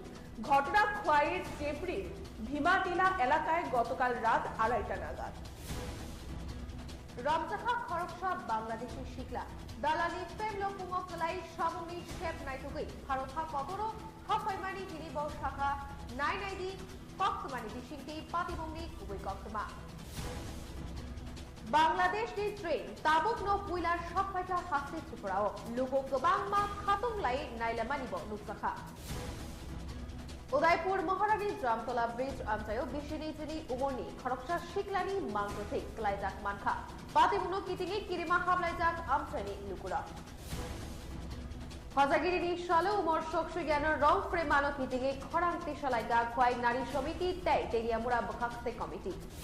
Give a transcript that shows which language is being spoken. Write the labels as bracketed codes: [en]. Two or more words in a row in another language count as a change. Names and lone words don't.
[bn] ঘটনা খোয়াইয়ের চেপড়ির ভীমাটিলা এলাকায় গতকাল রাত 2:30টা নাগাদ। [trp] রমজাখা খরকসা বাংলাদেশের শিকলা দালালি ফেমলো পুঙকলাই সামনি শেপ নাইটুগৈ ভারতহা কতরো হফাইমানি হিনি বউ শাখা নাইনাইদি কক্তমানি বিশিংটি পাতিবংনি গুबै কক্তমা। बांग्लादेशनि ट्रेन ताबुक न पुइलार सफाइटा हास्ते त्रिपुराओ लोगो गोबांमा खातंलाय नाइलामानिबो नुकसाखा। उदयपुर महारानी जामतला ब्रिज आमचायो बिसिनि जिनि उमरनि खरकसा शिकलानि मांगथै क्लाइजाक मानखा पातिमुनो कितिङि किरिमा हाबलाइजाक आमचानि लुकुरा। हजागिरिनि सालो उमर सकसु ज्ञान रंग प्रेमानो कितिङि खरांति सालाइगा खवाइ नारी समिति तै तेलियामुरा बखाक्से कमिटी।